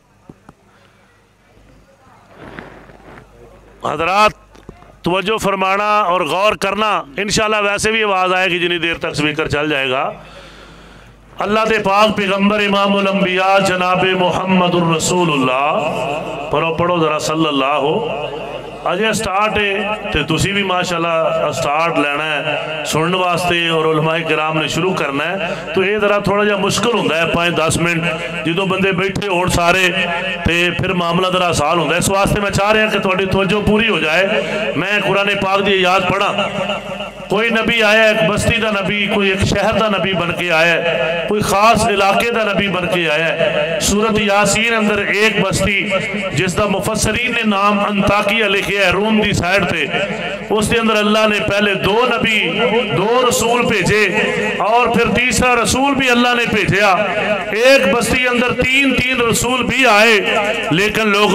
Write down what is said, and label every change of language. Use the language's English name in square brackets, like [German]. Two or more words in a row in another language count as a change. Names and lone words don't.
[Urdu] حضرات توجہ فرمانا اور غور کرنا، انشاءاللہ ویسے بھی آواز آئے گی جنہی دیر تک سپیکر چل جائے گا۔ [Punjabi] اللہ دے پاک پیغمبر امام الانبیاء جناب محمد الرسول اللہ پڑھو ذرا [Arabic] صلی اللہ [Punjabi] اجے سٹارٹ ہے تے تسی بھی ماشاءاللہ سٹارٹ لینا ہے سننے واسطے اور علماء کرام نے شروع کرنا ہے تو یہ ذرا تھوڑا جا مشکل ہوتا ہے 5-10 منٹ جدوں بندے بیٹھے ہون سارے تے پھر معاملہ ذرا آسان ہوتا ہے اس واسطے میں چاہ رہا کہ تھوڑی توجہ پوری ہو جائے میں قرآن پاک دی یاد پڑھا کوئی نبی آیا ایک بستی دا نبی کوئی ایک شہر دا نبی بن کے آیا ہے کوئی خاص علاقے دا نبی بن کے آیا ہے سورت یاسین اندر ایک بستی جس دا مفسرین نے نام انطاکیہ لکھیا ہے روم دی سائیڈ تے اس کے اندر اللہ نے پہلے 2 نبی 2 رسول بھیجے اور پھر تیسرا رسول بھی اللہ نے بھیجا ایک بستی اندر 3 رسول بھی آئے لیکن